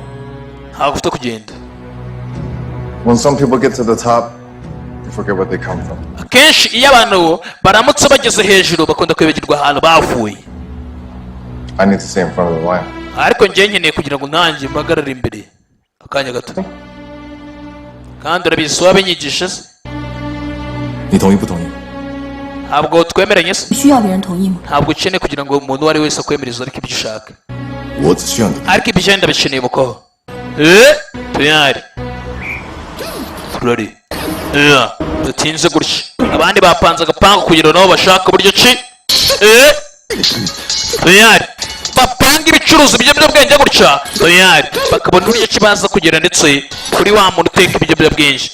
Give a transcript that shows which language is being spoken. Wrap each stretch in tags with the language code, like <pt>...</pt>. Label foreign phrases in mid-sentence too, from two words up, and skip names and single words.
<rw>ntabwo ufite kugenda.</rw> <en>When some people get to the top, they forget where they come from.</en> <rw>akenshi iyo abantu baramutse bageze hejuru bakunda kwibagirwa ahantu bavuye.</rw> <en>I need to stay in front of the line.</en> <rw>ariko njye nkeneye kugira ngo nanjye mpagarare imbere akanya gato. kandi urabizi wabinyigisha se?</rw> <zh>你同意不同意？</zh> <rw>ntabwo twemeranye se?</rw> <zh>需要别人同意吗？</zh> <rw>ntabwo ukeneye kugira ngo umuntu uwo ari wese akwemereze ariko ibyo ushaka.</rw> <zh>我只需要你。</zh> <rw>ariko ibyo ndabikeneye muko. tuyari turari. dutinze gutya, abandi bapanze agapangu kugira nabo bashaka uburyo ki tuyari bapanga ibicuruzi by'ibiyobyabwenge gutya tuyari bakabona uburyo ki baza kugera ndetse kuri wa muntu uteka ibiyobyabwenge.</rw>